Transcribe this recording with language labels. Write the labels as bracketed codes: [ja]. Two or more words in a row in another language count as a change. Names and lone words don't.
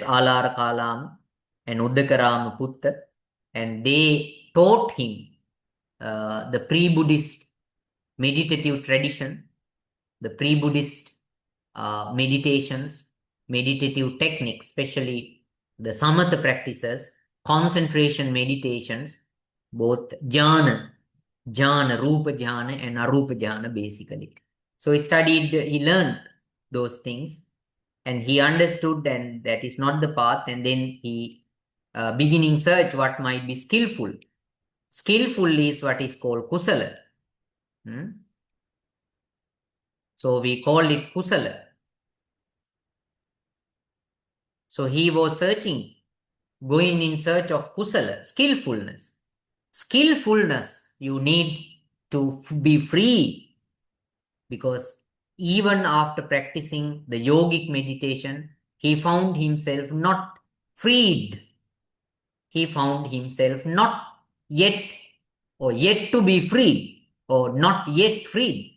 [en] Alara Kalam and Uddakarama Putta, and they taught him the pre-Buddhist meditative tradition, the pre-Buddhist meditations, meditative techniques, especially the samatha practices, concentration meditations, both jhana, [pi] rupa jhana [en] and [pi] arupa jhana [en] basically. So he learned those things, and he understood, and that is not the path, and then he beginning search what might be skillful. Skillful is what is called kusala. So we call it kusala. So he was searching, going in search of kusala, skillfulness. Skillfulness, you need to be free, because even after practicing the yogic meditation, he found himself not freed. He found himself not yet, or yet to be free, or not yet freed.